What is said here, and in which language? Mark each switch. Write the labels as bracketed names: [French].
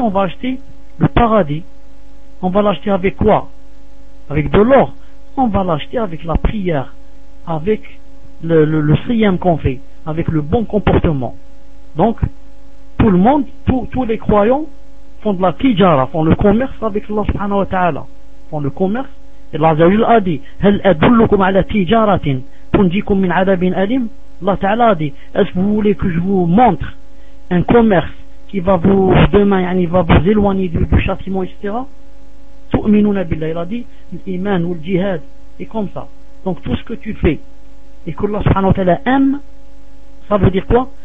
[French] On va acheter le paradis. On va l'acheter avec quoi? Avec de l'or. On va l'acheter avec la prière. Avec le siyam qu'on fait. Avec le bon comportement. Donc, tout le monde, tous les croyants font de la tijara, font le commerce avec Allah subhanahu wa ta'ala. Font le commerce. Et Allah Azzawajal a dit, [Arabic] هَلْ أَدُلُّكُمْ عَلَى تِجَارَةٍ تُنْجِيكُمْ مِنْ عَذَابٍ أَلِيمٍ. [French] Allah ta'ala a dit, est-ce que vous voulez que je vous montre un commerce qui va vous, demain, yani, va vous éloigner du châtiment, etc. [Arabic] تُؤْمِنُونَ بِاللَّهِ. [French] Il a dit, l'iman ou le jihad. Et comme ça. Donc, tout ce que tu fais et que Allah subhanahu wa ta'ala aime, ça veut dire quoi?